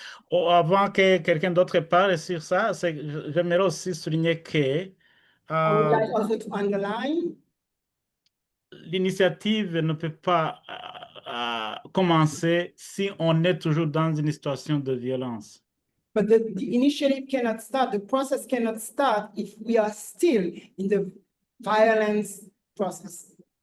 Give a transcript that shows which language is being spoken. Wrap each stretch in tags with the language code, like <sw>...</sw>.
<fr>Avant que quelqu'un d'autre parle sur ça, j'aimerais aussi souligner que</fr> <en>I would like also to underline</en> <fr>l'initiative ne peut pas commencer si on est toujours dans une situation de violence.</fr> <en>But the initiative cannot start, the process cannot start if we are still in the violence process.</en>